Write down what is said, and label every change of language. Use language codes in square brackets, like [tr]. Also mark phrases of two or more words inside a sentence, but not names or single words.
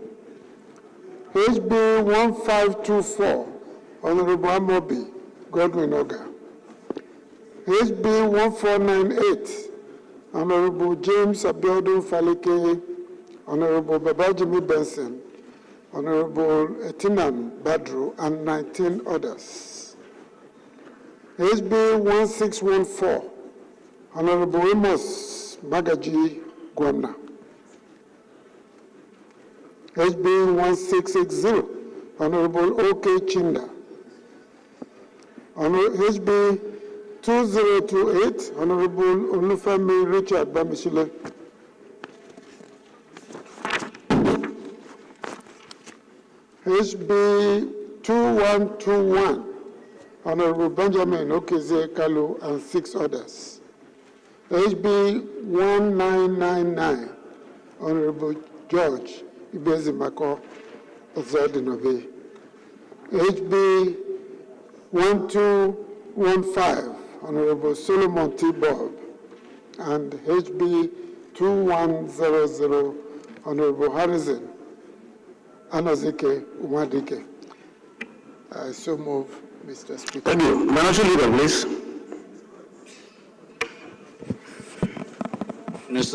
[en] HB 1524, Honorable Amobi Godwin Oga. HB 1498, Honorable James Abiodun Falike, Honorable Babajimi Benson, Honorable Etinan Badru, and 19 others. HB 1614, Honorable Amos Magaji Gwamna. HB 1680, Honorable O.K. Chinda. HB 2028, Honorable Olufemi Richard Bamisile. HB 2121, Honorable Benjamin Okezekalu and 6 others. HB 1999, Honorable George Ibezimako Ozodinobi. HB 1215, Honorable Solomon T. Bob, and HB 2100, Honorable Harrison Anazike Umadike. I so move, Mr. Speaker. Thank you. Minority Leader, please. Mr.